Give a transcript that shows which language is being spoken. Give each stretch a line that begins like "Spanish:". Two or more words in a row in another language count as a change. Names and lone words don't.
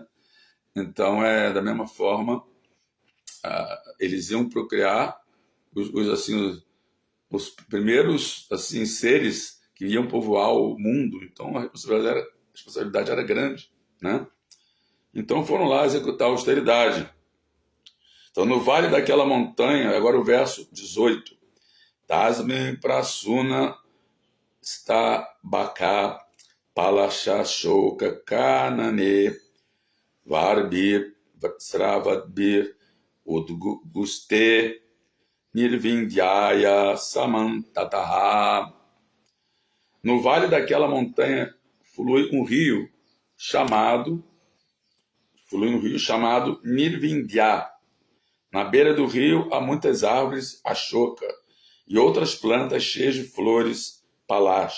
Portuguese: Então, da mesma forma, eles iam procriar os primeiros assim seres que iam povoar o mundo, então a responsabilidade era grande, né? Então foram lá executar a austeridade. Então no vale daquela montanha, agora o verso 18,
Sanskrit: Tasme prasuna stabaka palashashoka kanane varbir sravadbir udguste nirvindhyaya samantataha.
Portuguese: No vale daquela montanha flui um rio chamado Nirvindhya. Na beira do rio há muitas árvores ashoka e outras plantas cheias de flores palasha.